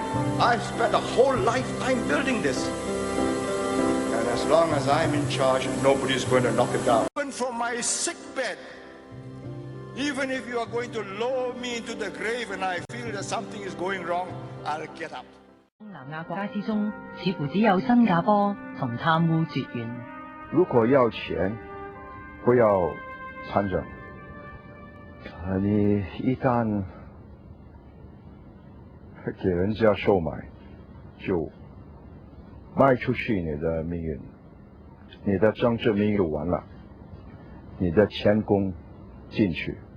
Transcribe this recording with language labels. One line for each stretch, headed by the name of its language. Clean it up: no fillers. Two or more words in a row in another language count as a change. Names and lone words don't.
English: I've spent a whole lifetime building this. And as long as I'm in charge, nobody's going to knock it down. Even from my sick bed, even if you are going to lower me into the grave and I feel that something is going wrong, I'll get up.
Chinese: 東南亞國家之中，似乎只有新加坡從貪污絕緣。如果要錢，不要參政。你一旦給人家收買，就賣出去你的命運，你的政治命運完了，你的前功盡去。